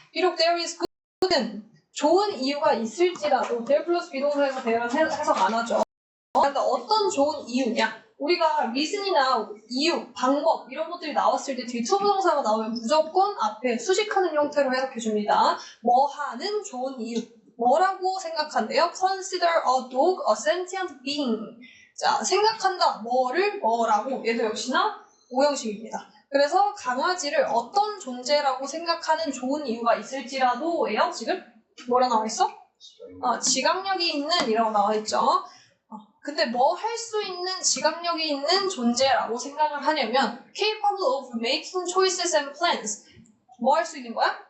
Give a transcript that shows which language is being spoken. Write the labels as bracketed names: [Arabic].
[Korean] 비록 [English] there is good, [Korean] 좋은 이유가 있을지라도 there 플러스 비동사에서 there는 해석 안 하죠. 그러니까 어떤 좋은 이유냐? 우리가 reason이나 이유, 방법 이런 것들이 나왔을 때 뒤에 투부정사가 나오면 무조건 앞에 수식하는 형태로 해석해줍니다. 뭐 하는 좋은 이유. 뭐라고 생각한대요? [English] Consider a dog a sentient being. [Korean] 자, 생각한다. 뭐라고. 얘도 역시나 오형식입니다. 그래서 강아지를 어떤 존재라고 생각하는 좋은 이유가 있을지라도예요. 지금 뭐라 나와 있어? 지각력이 있는 이라고 나와 있죠. 근데 뭐 할 수 있는 지각력이 있는 존재라고 생각을 하냐면 [English] capable of making choices and plans. [Korean] 뭐 할 수 있는 거야?